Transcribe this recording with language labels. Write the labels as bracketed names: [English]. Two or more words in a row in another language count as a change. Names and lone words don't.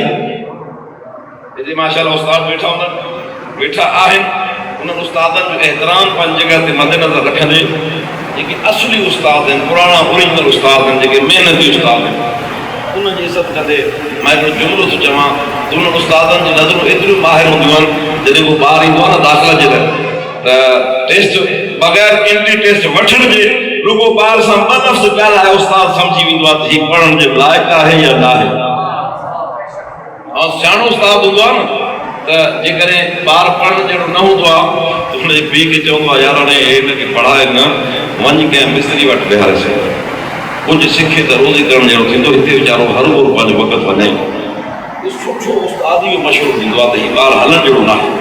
[Sindhi] جی ماشاءاللہ استاد بیٹھا ہونا بیٹھا آہن انہوں استادن جو احترام پن جگہ تے مد نظر رکھن دے کہ اصلی استاد ہیں پرانا اوریجنل استاد ہیں کہ محنتی استاد ہیں ان کی عزت کندے میں جملو تو چواں تو ان استادن جی نظروں ایتری ماہر ہوندیوں جڏهن کو ॿार ईंदो आहे न दाख़िला जे लाइ त टेस्ट बग़ैर एंट्री टेस्ट वठण जे रुगो ॿार सां ॿ लफ़्ज़ ॻाल्हाए उस्ताद सम्झी वेंदो आहे त हीउ पढ़ण जे लाइक़ु आहे या न आहे। ऐं सियाणो उस्ताद हूंदो आहे न त जेकॾहिं ॿार पढ़ण जहिड़ो न हूंदो आहे त हुनजे पीउ खे चवंदो आहे यार हाणे हिनखे पढ़ाए न वञी कंहिं मिस्त्री वटि विहारेसि कुझु सिखे त रोज़ी करण जहिड़ो थींदो हिते वीचारो हर रोज़ पंहिंजो वक़्तु वञे सुठो उस्ताद ई मशहूरु थींदो आहे त हीउ ॿार हलण जहिड़ो न आहे।